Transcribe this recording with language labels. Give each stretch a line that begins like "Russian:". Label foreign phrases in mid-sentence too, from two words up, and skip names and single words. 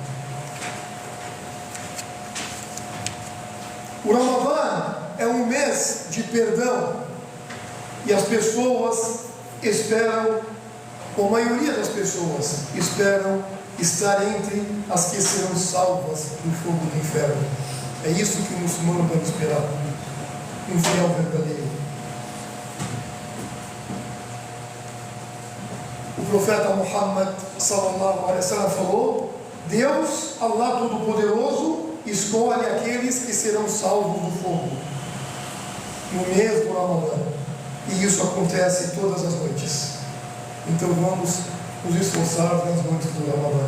Portuguese: O Ramadã é um mês de perdão e as pessoas esperam, ou a maioria das pessoas esperam estar entre as que serão salvas do fogo do inferno. É isso que o muçulmano deve esperar, um fiel verdadeiro. O profeta Muhammad
Arabic: صلى الله عليه وسلم
Portuguese: falou: Deus, Allah Todo-Poderoso, escolhe aqueles que serão salvos do fogo no mês do Ramadã, e isso acontece todas as noites. Então vamos nos esforçar nas noites do Ramadã.